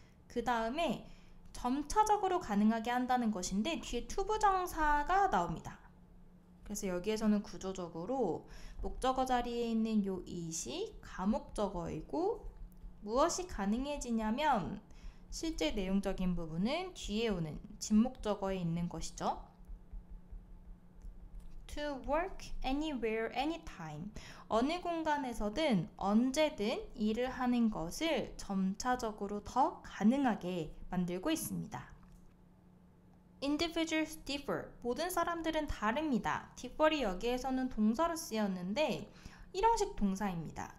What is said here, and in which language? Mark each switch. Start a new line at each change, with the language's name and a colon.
Korean: 그 다음에 점차적으로 가능하게 한다는 것인데 뒤에 투부정사가 나옵니다. 그래서 여기에서는 구조적으로 목적어 자리에 있는 요 it이 가목적어이고 무엇이 가능해지냐면 실제 내용적인 부분은 뒤에 오는 진목적어에 있는 것이죠.
English: To work anywhere, anytime.
Korean: 어느 공간에서든 언제든 일을 하는 것을 점차적으로 더 가능하게 만들고 있습니다.
English: Individuals differ.
Korean: 모든 사람들은 다릅니다. differ이 여기에서는 동사로 쓰였는데 일형식 동사입니다.